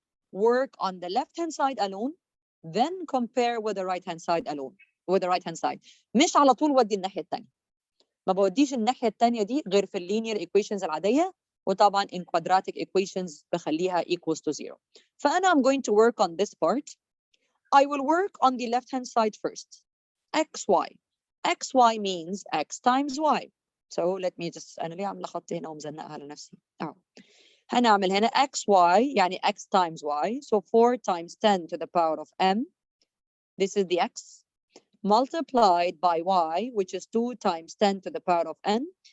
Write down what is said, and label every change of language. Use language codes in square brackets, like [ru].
[en] Work on the left hand side alone, then compare with the right hand side alone. With the right hand side. [ar] مش على طول ودي الناحية التانية. ما بوديش الناحية التانية دي غير في linear equations العادية، وطبعا [en] in quadratic equations [ar] بخليها [en] equals to 0. [ar] فأنا [en] I'm going to work on this part. I will work on the left hand side first. xy. xy means x times y. So let me just [ar] أنا ليه عاملة خط هنا ومزنقها على نفسي؟ هنعمل هنا xy يعني [en] x times y, so 4 times 10 to the power of m, this is the x, multiplied by y, which is 2 times 10 to the power of n.